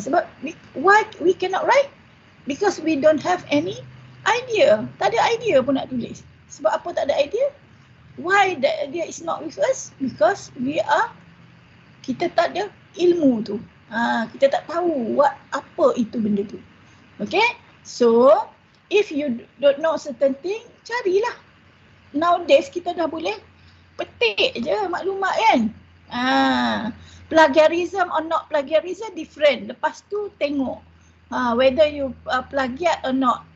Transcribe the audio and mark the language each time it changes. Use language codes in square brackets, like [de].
[ms] Sebab [en] why we cannot write? Because we don't have any idea. [ms] Tak ada idea pun nak tulis. Sebab apa tak ada idea? [en] Why that idea is not with us? Because [ms] kita tak ada ilmu tu. Kita tak tahu apa itu benda tu. [en] Okay? So, if you don't know certain thing, [ms] carilah. [en] Nowadays [ms] kita dah boleh petik je maklumat kan. [en] Plagiarism or not plagiarism different. [ms] Lepas tu tengok [en] whether you plagiat or not.